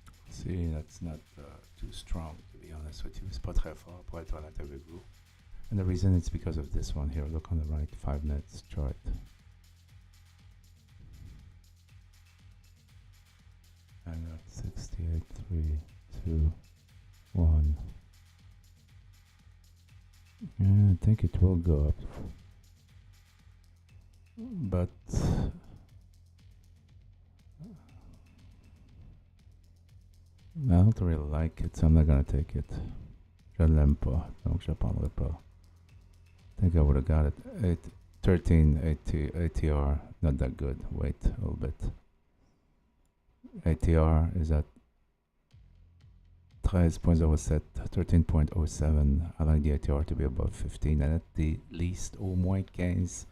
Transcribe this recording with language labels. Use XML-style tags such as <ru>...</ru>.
<en>See, that's not too strong, to be honest with you.</en> <fr>C'est pas très fort pour être honnête avec vous.</fr> <en>And the reason it's because of this one here. Look on the right, 5 minutes chart. And that's 68, 3, 2, 1. Yeah, I think it will go up. But I don't really like it, so I'm not gonna take it.</en> <fr>Je l'aime pas, donc je prendrai pas.</fr> <en>I think I would have got it. 13 ATR, not that good. Wait a little bit. ATR is at 13.07, 13.07. I like the ATR to be above 15, and at the least</en> <fr>au moins</fr> <en>15</en>